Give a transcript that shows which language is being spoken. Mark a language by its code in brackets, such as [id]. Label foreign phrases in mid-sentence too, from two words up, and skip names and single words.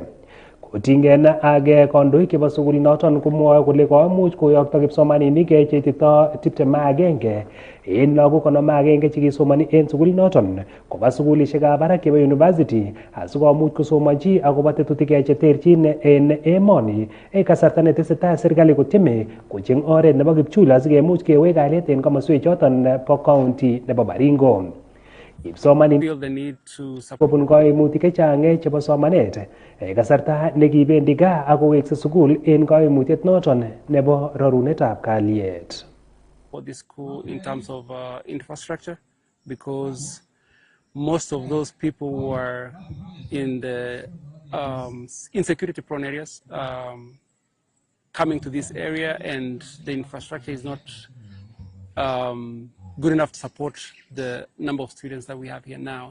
[kln] Kotingen ak kandoik chebo sukulinoton komwoe kole koimuch koyokto kipsomaninik cheitito 21 en lagok 51 chekisomani en sukulinoton koba sukulishekab barak chebo university asikomuch kosomanchi akobo tetutik cheterchin en emoni en kasarta netesetai serikali kotieme kocheng oret nebo kipchul asikemuch kewek kalyet en komoswek choton bo county nebo Baringo. Kipsomaninik kobun koimutik chechang chebo somanet kasarta nekibendi gaa akowekse sukul en koimutiet noton nebo rorunetab kalyet. [en] For the school in terms of infrastructure, because most of those people who are in the insecurity prone areas coming to this area, and the infrastructure is not good enough to support the number of students that we have here now.